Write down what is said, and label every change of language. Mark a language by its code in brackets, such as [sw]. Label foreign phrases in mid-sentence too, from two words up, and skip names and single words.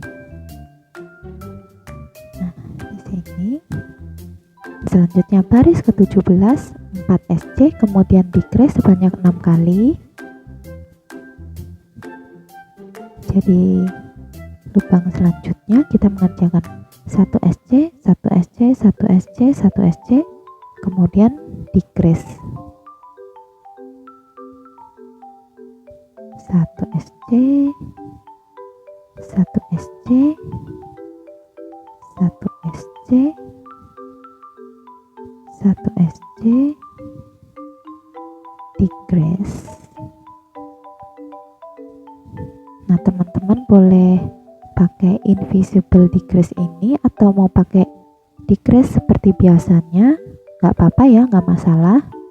[id] Nah, di sini. Selanjutnya baris ke-17, 4 SC, kemudian decrease sebanyak 6 kali. Jadi lubang selanjutnya kita mengerjakan 1 SC, 1 SC, 1 SC, 1 SC, kemudian decrease 1 SC, 1 SC, 1 SC, 1 SC, decrease. Nah, teman-teman boleh pakai [en] invisible decrease [id] ini atau mau pakai decrease seperti biasanya, nggak apa-apa ya, nggak masalah.